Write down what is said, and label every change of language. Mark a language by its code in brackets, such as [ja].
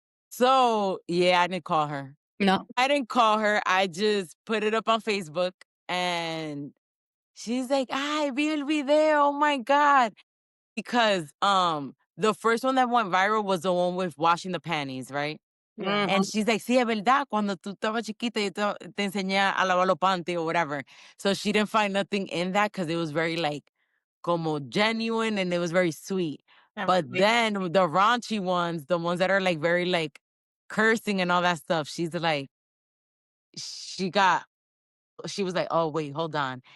[en] so yeah, I didn't call her. No. I didn't call her. I just put it up on Facebook and she's like, [es] "Ay, vi el video. [en] Oh my God." Because the first one that went viral was the one with washing the panties, right? Yeah. And she's like, [es] sí, es verdad, cuando tú estabas chiquita, yo te enseñé a lavar los [en] panties or whatever. So she didn't find nothing in that because it was very like como genuine and it was very sweet. And But really then the raunchy ones, the ones that are like very like cursing and all that stuff, she's like, she got she was like, "Oh, wait, hold on."